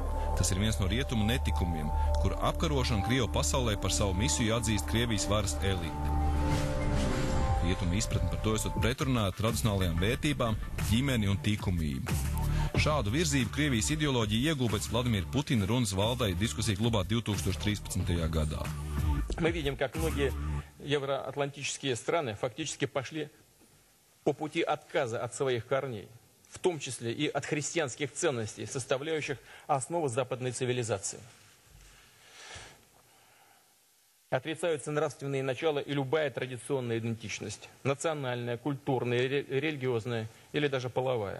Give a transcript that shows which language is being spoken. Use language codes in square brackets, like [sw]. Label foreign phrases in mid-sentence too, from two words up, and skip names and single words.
[lv] Tas ir viens no rietumu netikumiem, kur apkarošanu Krievu pasaulē par savu misiju atzīst Krievijas varas elite. Rietumu izpratni par to esot pretrunā tradicionālajām vērtībām, ģimeni un tikumību. Šādu virzību Krievijas ideoloģija ieguva pēc Vladimira Putina runas valdai diskusiju klubā 2013. gadā. [ru] Мы видим, как многие евроатлантические страны фактически пошли по пути отказа от своих корней, в том числе и от христианских ценностей, составляющих основу западной цивилизации. Отрицаются нравственные начала и любая традиционная идентичность, национальная, культурная, религиозная или даже половая.